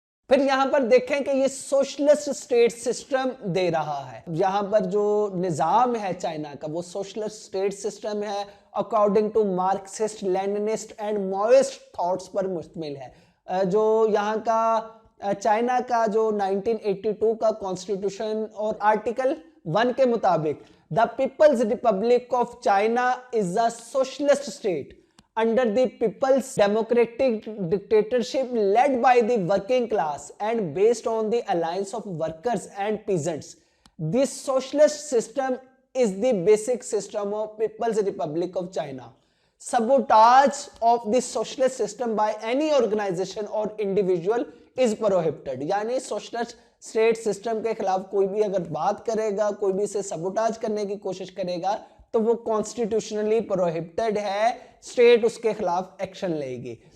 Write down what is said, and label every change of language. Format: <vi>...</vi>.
<ur>پھر یہاں پر دیکھیں کہ یہ سوشلسٹ اسٹیٹ سسٹم دے رہا ہے. یہاں پر جو نظام ہے چائنا کا وہ سوشلسٹ اسٹیٹ سسٹم ہے,</ur> <en>according to Marxist, Leninist and Maoist thoughts</en> <ur>پر مشتمل ہے. جو یہاں کا چائنا کا جو 1982 کا کانسٹیٹیوشن اور آرٹیکل 1 کے مطابق</ur> <en>the People's Republic of China is a socialist state under the people's democratic dictatorship led by the working class and based on the alliance of workers and peasants. This socialist system is the basic system of People's Republic of China. Sabotage of the socialist system by any organization or individual is prohibited.</en> <ur>یعنی socialist state system کے خلاف کوئی بھی اگر بات کرے گا, کوئی بھی اسے سبوٹاج کرنے کی کوشش کرے گا تو وہ کانسٹیٹیوشنلی پروہیبٹڈ ہے, اسٹیٹ اس کے خلاف ایکشن لے گی.</ur>